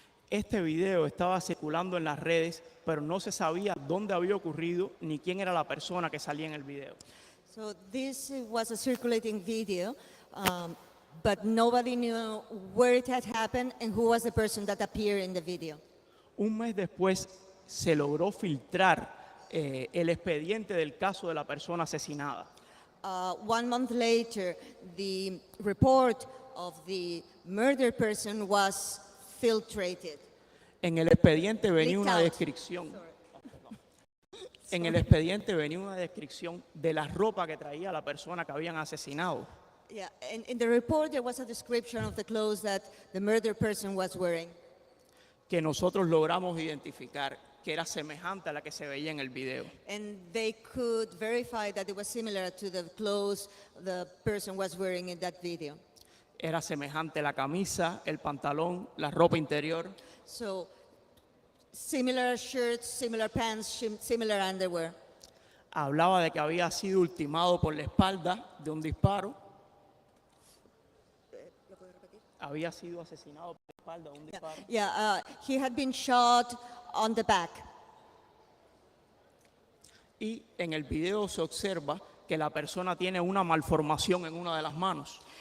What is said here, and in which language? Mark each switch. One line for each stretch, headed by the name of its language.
Spanish: Este video estaba circulando en las redes, pero no se sabía dónde había ocurrido ni quién era la persona que salía en el video.
English: So this was a circulating video, but nobody knew where it had happened and who was the person that appeared in the video.
Spanish: Un mes después se logró filtrar el expediente del caso de la persona asesinada.
English: 1 month later, the report of the murdered person was filtrated.
Spanish: En el expediente venía
English: Leaked
Spanish: una
English: out.
Spanish: descripción. En el expediente venía una descripción de la ropa que traía la persona que habían asesinado.
English: Yeah, and in the report there was a description of the clothes that the murdered person was wearing,
Spanish: Que nosotros logramos identificar que era semejante a la que se veía en el video.
English: and they could verify that it was similar to the clothes the person was wearing in that video.
Spanish: Era semejante la camisa, el pantalón, la ropa interior.
English: So similar shirts, similar pants, similar underwear.
Spanish: Hablaba de que había sido ultimado por la espalda de un disparo. Había sido asesinado por la espalda de un disparo.
English: Yeah, he had been shot on the back.
Spanish: Y en el video se observa que la persona tiene una malformación en una de las manos.